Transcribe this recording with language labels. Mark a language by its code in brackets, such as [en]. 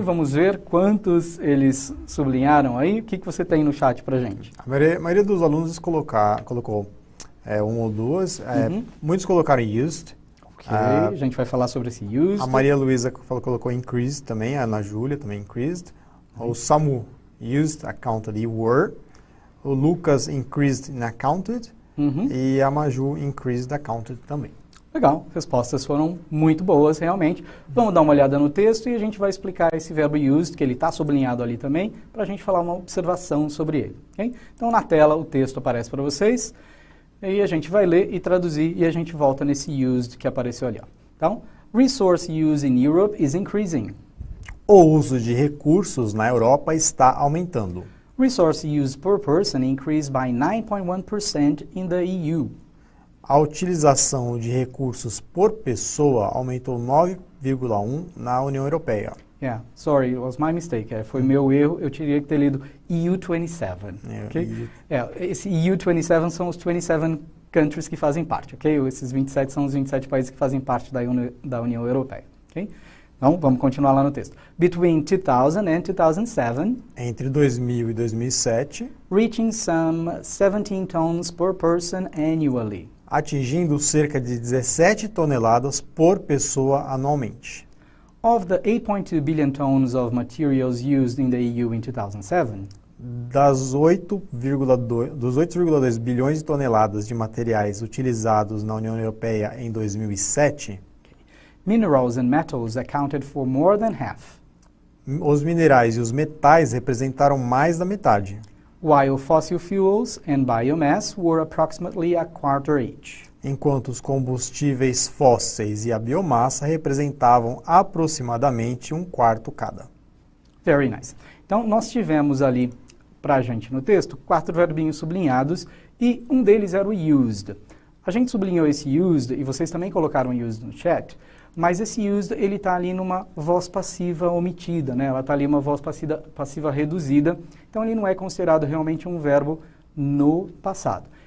[pt] Vamos ver quantos eles sublinharam aí. O que você tem no chat pra gente? A maioria dos alunos colocou um ou duas. Muitos colocaram used. Ok, a gente vai falar sobre esse used. A Maria Luísa colocou increased também. A Ana Júlia também increased. O Samu used, accounted e were. O Lucas increased and accounted. E a Maju increased, accounted também. Legal, respostas foram muito boas, realmente. Vamos dar uma olhada no texto e a gente vai explicar esse verbo used, que ele está sublinhado ali também, para a gente falar uma observação sobre ele. Okay? Então, na tela, o texto aparece para vocês, e a gente vai ler e traduzir, e a gente volta nesse used que apareceu ali. Ó. [en] Então, resource use in Europe is increasing. [pt] O uso de recursos na Europa está aumentando. [en] Resource use per person increased by 9.1% in the EU. [pt] A utilização de recursos por pessoa aumentou 9,1% na União Europeia. [en] Yeah, sorry, it was my mistake. [pt] Foi meu erro, eu teria que ter lido EU27. Okay? Esse EU27 são os 27 countries que fazem parte, ok? Esses 27 são os 27 países que fazem parte da União Europeia, ok? Então, vamos continuar lá no texto. [en] Between 2000 and 2007, [pt] entre 2000 e 2007, [en] reaching some 17 tons per person annually. [pt] Atingindo cerca de 17 toneladas por pessoa anualmente. [en] Of the 8.2 billion tons of materials used in the EU in 2007, [pt] dos 8,2 bilhões de toneladas de materiais utilizados na União Europeia em 2007, [en] minerals and metals accounted for more than half. [pt] Os minerais e os metais representaram mais da metade. [en] While fossil fuels and biomass were approximately a quarter each. [pt] Enquanto os combustíveis fósseis e a biomassa representavam aproximadamente um quarto cada. [en] Very nice. [pt] Então, nós tivemos ali, para a gente no texto, 4 verbinhos sublinhados e um deles era o used. A gente sublinhou esse used e vocês também colocaram used no chat, mas esse used ele está ali numa voz passiva omitida, né? Ela está ali uma voz passiva reduzida, então ele não é considerado realmente um verbo no passado.